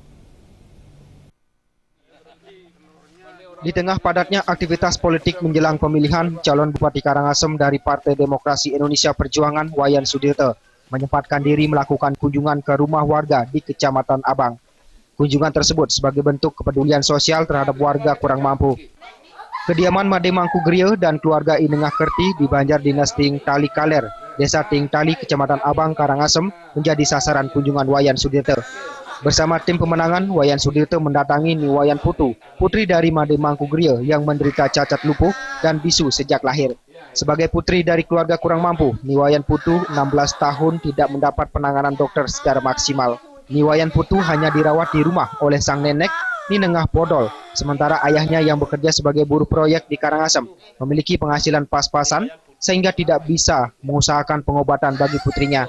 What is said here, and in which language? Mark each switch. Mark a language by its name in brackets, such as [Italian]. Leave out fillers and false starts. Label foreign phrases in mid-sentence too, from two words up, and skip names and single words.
[Indonesian] Di tengah padatnya aktivitas politik menjelang pemilihan, calon Bupati Karangasem dari Partai Demokrasi Indonesia Perjuangan, Wayan Sudirte, menyempatkan diri melakukan kunjungan ke rumah warga di Kecamatan Abang. Kunjungan tersebut sebagai bentuk kepedulian sosial terhadap warga kurang mampu. Kediaman Made Mangkugrie dan keluarga Inengah Kerti di Banjar Dinas Ting Tali Kaler, Desa Ting Tali, Kecamatan Abang, Karangasem, menjadi sasaran kunjungan Wayan Sudirte. Bersama tim pemenangan, Wayan Sudirte mendatangi Niwayan Putu, putri dari Made Mangkugrie yang menderita cacat lumpuh dan bisu sejak lahir. Sebagai putri dari keluarga kurang mampu, Niwayan Putu 16 tahun tidak mendapat penanganan dokter secara maksimal. Niwayan Putu hanya dirawat di rumah oleh sang nenek, Ninengah Podol, sementara ayahnya yang bekerja sebagai buruh proyek di Karangasem memiliki penghasilan pas-pasan sehingga tidak bisa mengusahakan pengobatan bagi putrinya.